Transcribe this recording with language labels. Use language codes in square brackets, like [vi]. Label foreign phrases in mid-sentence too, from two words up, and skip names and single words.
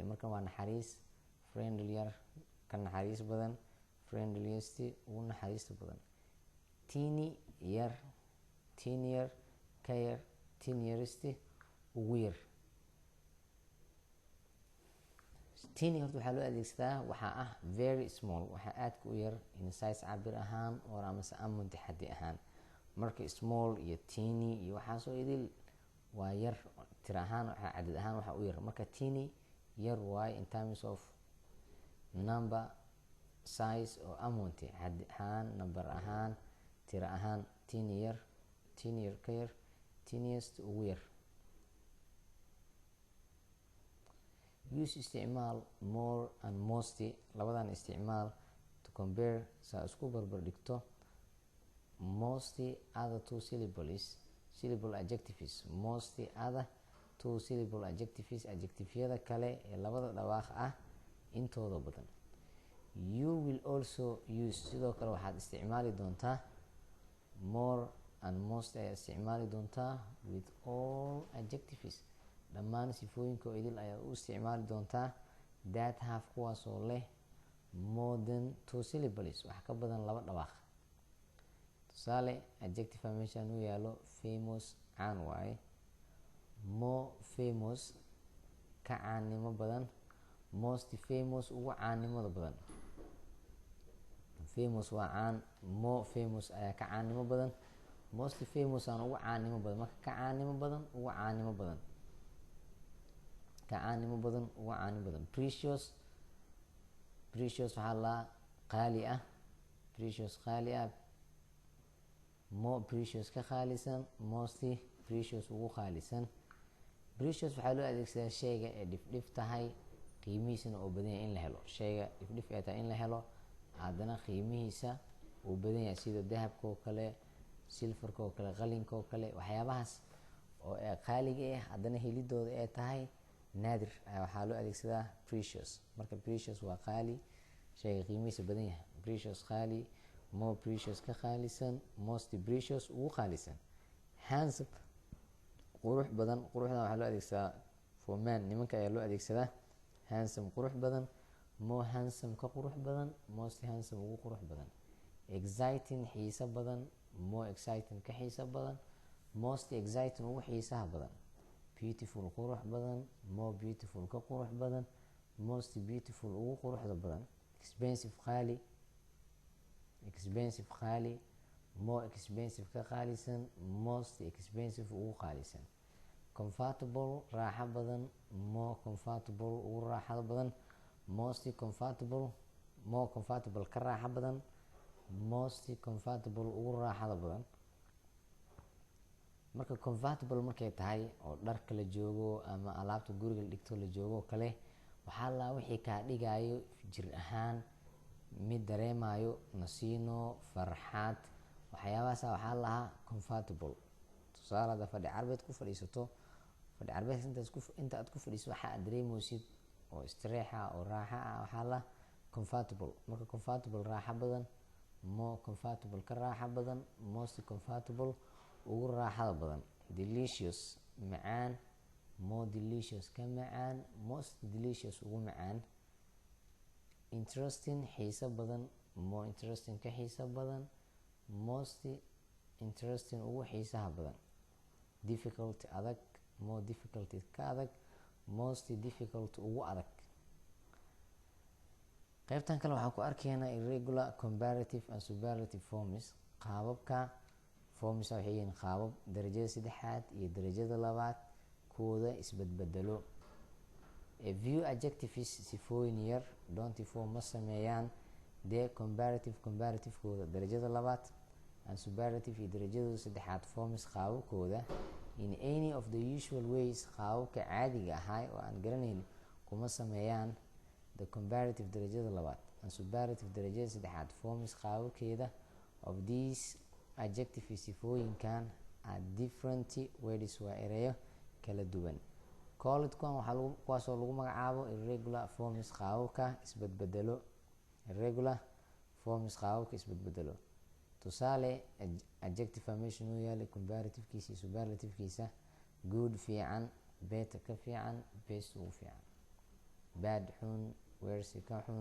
[so] marka waa naxariis, friendlier ka naxariis badan, friendliest ugu naxariista badan. teeny yar, teenier ka yar, teenierest ugu yar. teeny horta waxaa loo adeegsadaa waxaa ah [en] very small, [so] waxaa aadka u yar [en] in size [so] cabir ahaan oo amase amount xaddi ahaan. marka small iyo teeny iyo waxaasoo idil waa yar tir ahaan, waxaa cadad ahaan waxa u yar. marka teeny yar waaye [en] in terms of number, size [so] oo amount xaddi ahaan, number ahaan, tiro ahaan. teeny yar, teenier ka yar, teeniest ugu yar. [en] use isticmaal more and most, [so] labadan isticmaal [en] to compare, [so] saa isku barbar dhigto [en] most other two syllables, syllable adjectives, most other two syllable adjectives, [so] adjectiveyada kale ee labada dhawaaq ah intooda badan. [en] you will also use, [so] sidoo kale waxaad isticmaali doontaa [en] more and most [so] ayaa isticmaali doontaa [en] with all adjectives, [so] dhammaan sifooyinka oo idil ayaa u isticmaali doontaa [en] that have, kuwaasoo leh more than two syllables, [so] wax ka badan laba dhawaaq. tusaale adjective meeshaan u yaalo famous, caan waaye. [en] more famous [so] ka caannimo badan, [en] most famous [so] ugu caannimada badan. famous waa caan, [en] more famous [so] ayaa ka caannimo badan, [en] most famous [so] aan ugu caannimo badan. marka ka caannimo badan ugu caannimo badan, ka caannimo badan ugu caannimo badan. precious, precious waxaa la qaali ah, precious qaali ah. [en] more precious [so] ka qaalisan, [en] mostly precious [so] ugu qaalisan. precious waxaa loo adeegsadaa sheyga ee dhifdhif tahay, qiimihiisana oo badan yahay in la helo. sheyga dhifdhif ee tahay in la helo, haddana qiimihiisa uu badan yahay, sida dahabka oo kale, silfarka oo kale, qalinka oo kale. waxyaabahaas oo ee qaaliga ah haddana helidooda ee tahay naadir, waxaa loo adeegsadaa precious. marka precious waa qaali, sheyga qiimihiisa badan yahay. precious qaali, [en] more precious [so] ka qaalisan, [en] most precious [so] ugu qaalisan. handsome qurux badan, quruxdan waxaa loo adeegsadaa [en] for man, [so] nimanka ayaa loo adeegsadaa. handsome qurux badan, [en] more handsome [so] ka qurux badan, [en] most handsome [so] ugu qurux badan. exciting xiiso badan, [en] more exciting [so] ka xiiso badan, [en] most exciting [so] ugu xiisaha badan. beautiful qurux badan, [en] more beautiful [so] ka qurux badan, [en] most beautiful [so] ugu quruxda badan, expensive qaali, expensive qaali, [en] more expensive [so] ka qaalisan, [en] most expensive [so] ugu qaalisan, comfortable raaxo badan, [en] more comfortable [so] ugu raaxada badan, [en] most comfortable, more comfortable [so] ka raaxo badan, [en] most comfortable [so] ugu raaxada badan. marka comfortable markay tahay oo dharka la joogo ama alaabta guriga la dhigto la joogo kale, waxaa la wixii kaa dhigayo jir ahaan mid dareemayo nasiino farxad, waxyaabahaas waxaa lahaa comfortable. tusaale hada fadhi carbeed ku fadhiisato, fadhi carbeed inta aad ku fadhiiso waxaa aad dareemaysid oo istireexa oo raaxa ah waxaa la comfortable. marka comfortable raaxa badan, [en] more comfortable [so] ka raaxa badan, [en] most comfortable [so] ugu raaxada badan, delicious macaan, [en] more delicious [so] ka macaan, [en] most delicious [so] ugu macaan, interesting xiiso badan, [en] more interesting [so] ka xiiso badan, [en] most interesting [so] ugu xiisaha badan, difficult adag, [en] more difficult [so] ka adag, [en] most difficult [so] ugu adag. qaybtan kale waxaan ku arkaynaa [en] irregular comparative and superlative forms. [so] qaababka forms waxay yihiin qaabab darajada saddexaad iyo darajada labaad kuwooda isbadbedelo. [en] A few adjectives [so] sifooyin yar [en] don't form [so] ma sameeyaan [en] the comparative [so] kooda darajada labaad [en] and superlative [so] iyo darajada saddexaad [en] forms qaababkooda in any of the usual ways [so] qaababka caadiga ahaa oo aan garanayn kuma sameeyaan [en] the comparative [so] darajada labaad [en] and superlative [so] darajada saddexaad [en] forms qaababkeeda of these adjectives sifooyinkan are different words [so] waa ereyo kala duwan. Called-kuwan kuwaasoo lagu magacaabo [en] irregular forms [so] qaababka isbadbedelo. [en] irregular forms [so] qaababka isbadbedelo. tusaale adjective meesha noo yaala comparative-kiisa iyo superlative-kiisa: good fiican, better ka fiican, best ugu fiican, bad xun, worse ka xun,